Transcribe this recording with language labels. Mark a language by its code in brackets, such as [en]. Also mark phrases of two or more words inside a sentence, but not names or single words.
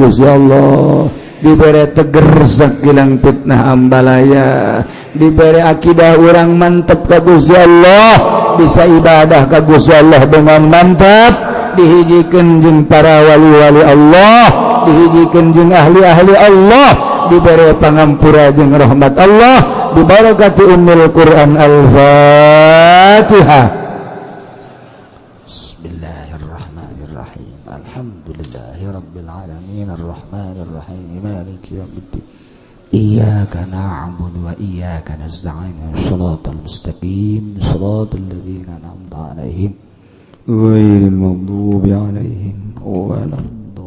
[su] Gusti Allah dibere teger sakilang fitnah ambalaya dibere akidah urang mantep ka Gusti Allah bisa ibadah ka Gusti Allah [id] dengan mantap [su] dihijikeun jeung para wali-wali Allah dihijikeun jeung ahli-ahli Allah diberi pangampura jeung rahmat Allah dibarakati ummul Quran Al-Fatihah. [ar] بسم الله الرحمن الرحيم. الحمد لله رب العالمين الرحمن الرحيم مالك يوم الدين. إياك نعبد وإياك نستعين. الصراط المستقيم. صراط الذين أنعمت عليهم غير المغضوب عليهم ولا الضالين.